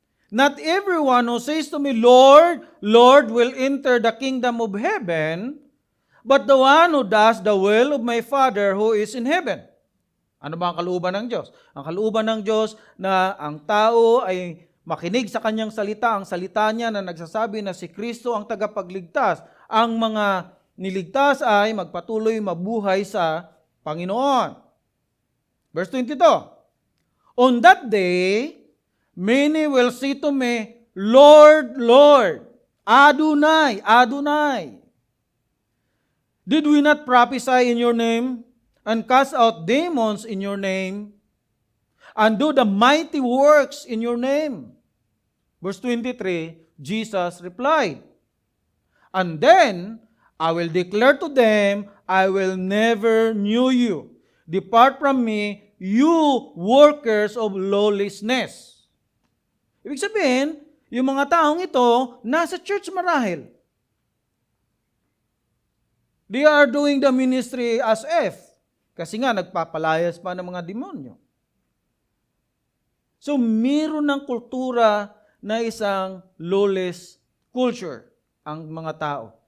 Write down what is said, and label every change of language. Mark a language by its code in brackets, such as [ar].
[en] Not everyone who says to me, Lord, Lord, will enter the kingdom of heaven, but the one who does the will of my Father who is in heaven. [tl] Ano ba ang kalooban ng Diyos? Ang kalooban ng Diyos na ang tao ay makinig sa kanyang salita, ang salita niya na nagsasabi na si Kristo ang tagapagligtas. Ang mga niligtas ay magpatuloy mabuhay sa Panginoon. [en] Verse 22, on that day, many will say to me, Lord, Lord, Adonai, Adonai. Did we not prophesy in your name and cast out demons in your name and do the mighty works in your name? Verse 23, Jesus replied, and then I will declare to them, I will never knew you. Depart from me, you workers of lawlessness. [tl] Ibig sabihin, yung mga taong ito, nasa church marahil. [en] They are doing the ministry as if. [tl] Kasi nga, nagpapalayas pa ng mga demonyo. So, meron ng kultura na isang lawless culture ang mga tao.